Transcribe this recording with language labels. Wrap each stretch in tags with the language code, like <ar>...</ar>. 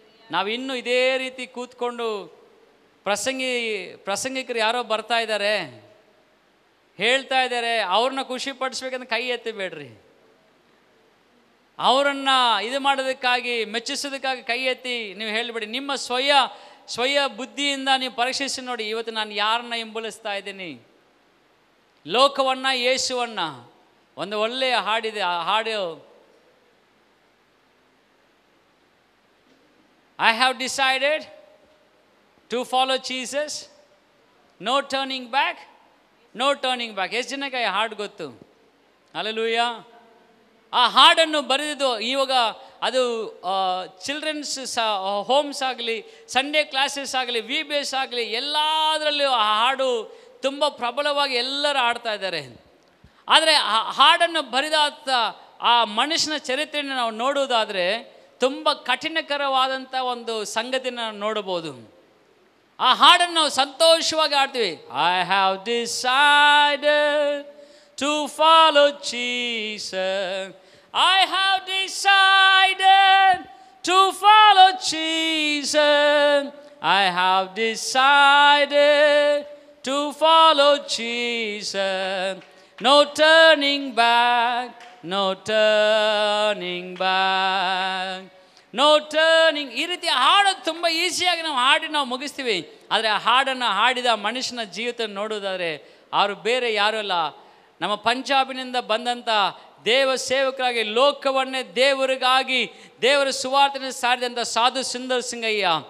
<kn>ನಾವು ಇನ್ನೂ ಇದೇ ರೀತಿ ಕೂತ್ಕೊಂಡು ಪ್ರಸಂಗಿಕರು ಯಾರೋ ಬರ್ತಾ ಇದ್ದಾರೆ, ಹೇಳ್ತಾ ಇದ್ದಾರೆ, ಅವ್ರನ್ನ ಖುಷಿ ಪಡಿಸ್ಬೇಕಂದ್ರೆ ಕೈ ಎತ್ತಬೇಡ್ರಿ. ಅವರನ್ನು ಇದು ಮಾಡೋದಕ್ಕಾಗಿ ಮೆಚ್ಚಿಸೋದಕ್ಕಾಗಿ ಕೈ ಎತ್ತಿ ನೀವು ಹೇಳಿಬಿಡಿ. ನಿಮ್ಮ ಸ್ವಯ ಬುದ್ಧಿಯಿಂದ ನೀವು ಪರೀಕ್ಷಿಸಿ ನೋಡಿ, ಇವತ್ತು ನಾನು ಯಾರನ್ನ ಹಿಂಬಲಿಸ್ತಾ ಇದ್ದೀನಿ, ಲೋಕವನ್ನು ಯೇಸುವನ್ನು. ಒಂದು ಒಳ್ಳೆಯ ಹಾಡಿದೆ, ಆ ಹಾಡು,</kn> <en>I have decided to follow Jesus, no turning back, no turning back.</en> <kn>ಎಷ್ಟು ಜನಕ್ಕೆ ಆ ಹಾಡು ಗೊತ್ತು? ಹಲ್ಲೆಲೂಯಾ. ಆ ಹಾಡನ್ನು ಬರೆದಿದ್ದು ಇವಾಗ ಅದು ಚಿಲ್ಡ್ರನ್ಸ್ ಹೋಮ್ಸ್ ಆಗಲಿ, ಸಂಡೇ ಕ್ಲಾಸಸ್ ಆಗಲಿ, VBS ಆಗಲಿ, ಎಲ್ಲದರಲ್ಲೂ ಆ ಹಾಡು ತುಂಬ ಪ್ರಬಲವಾಗಿ ಎಲ್ಲರೂ ಹಾಡ್ತಾ ಇದ್ದಾರೆ. ಆದರೆ ಆ ಹಾಡನ್ನು ಬರೆದ ಆ ಮನುಷ್ಯನ ಚರಿತ್ರೆಯನ್ನು ನಾವು ನೋಡುವುದಾದರೆ ತುಂಬ ಕಠಿಣಕರವಾದಂಥ ಒಂದು ಸಂಗತಿನ ನಾವು ನೋಡಬಹುದು. ಆ ಹಾಡನ್ನು ನಾವು ಸಂತೋಷವಾಗಿ ಹಾಡ್ತೀವಿ.</kn> <en>I have decided to follow Jesus. I have decided to follow Jesus. I have decided to follow Jesus. No turning back, no turning back, no turning.</en> <kn>ಈ ರೀತಿ ಹಾಡೋದು ತುಂಬ ಈಸಿಯಾಗಿ ನಾವು ಹಾಡಿ ನಾವು ಮುಗಿಸ್ತೀವಿ. ಆದರೆ ಆ ಹಾಡನ್ನು ಹಾಡಿದ ಮನುಷ್ಯನ ಜೀವಿತ ನೋಡೋದಾದರೆ ಅವರು ಬೇರೆ ಯಾರೂ ಅಲ್ಲ, ನಮ್ಮ ಪಂಜಾಬಿನಿಂದ ಬಂದಂಥ ದೇವ ಸೇವಕರಾಗಿ ಲೋಕವನ್ನೇ ದೇವರಿಗಾಗಿ ದೇವರ ಸುವಾರ್ತೆಯನ್ನು ಸಾರಿದಂಥ ಸಾಧು ಸುಂದರ್ ಸಿಂಗಯ್ಯ.</kn>